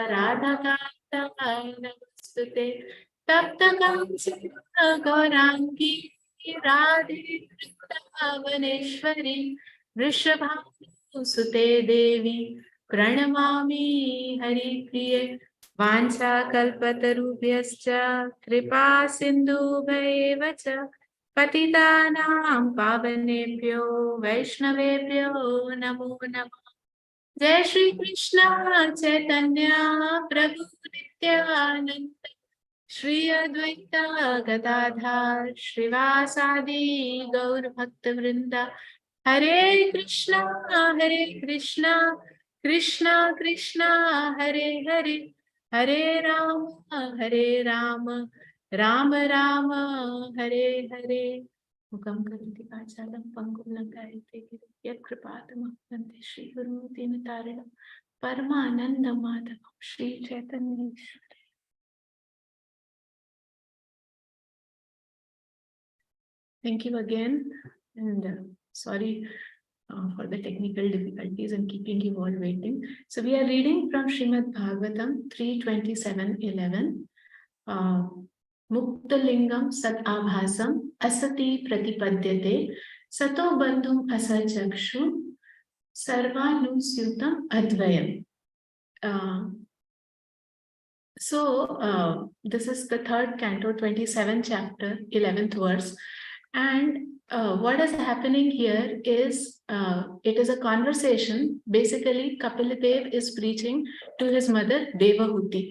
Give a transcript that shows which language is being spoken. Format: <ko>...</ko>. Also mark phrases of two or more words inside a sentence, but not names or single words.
<sa>राधा कान्त नमस्तुते तप्त कम्स गौराङ्गि राधे वृन्दावनेश्वरि वृषभानु सुते देवि प्रणमामि हरि प्रिये वाञ्छाकल्पतरुभ्यश्च कृपा सिन्धुभ्येव च पतितानां पावनेभ्यो वैष्णवेभ्यो नमो नमः। जय श्री कृष्ण चैतन्य प्रभु नित्यानंद श्री अद्वैत गदाधर श्रीवासादि गौर भक्त वृंदा हरे कृष्णा कृष्णा कृष्णा हरे हरे हरे राम राम राम हरे हरे मुखं करोति वाचालं पंगुं लङ्घयते गिरिं यत्कृपातमः श्रीगुरुमूर्ति तारिणं परमानन्दमाधवं श्री चैतन्य।</sa> <en>Thank you again, and sorry for the technical difficulties and keeping you all waiting. So we are reading from Srimad Bhagavatam 3:27:11.</en> <sa>मुक्तलिङ्गं सत् आभासम् असति प्रतिपद्यते सतो बन्धुम् असचक्षु सर्वानुस्यूतम् अद्वयम्.</sa> <en>This is the third canto, 27th chapter, 11th verse. And what is happening here is, it is a conversation. Basically, Kapila is preaching to his mother, Devahuti.</en>